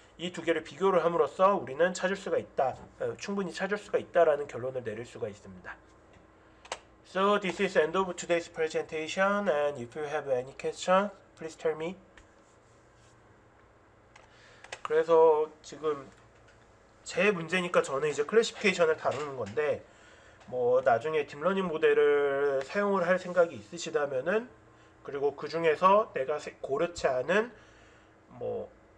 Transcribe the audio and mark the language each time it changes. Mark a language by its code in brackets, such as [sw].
[ko] 이 두 개를 비교를 함으로써 우리는 찾을 수가 있다, 충분히 찾을 수가 있다라는 결론을 내릴 수가 있습니다. [en] So this is end of today's presentation, and if you have any questions, please tell me. [ko] 그래서 지금 제 문제니까 저는 이제 클래시피케이션을 다루는 건데 뭐 나중에 딥러닝 모델을 사용을 할 생각이 있으시다면은 그리고 그 중에서 내가 고르지 않은 뭐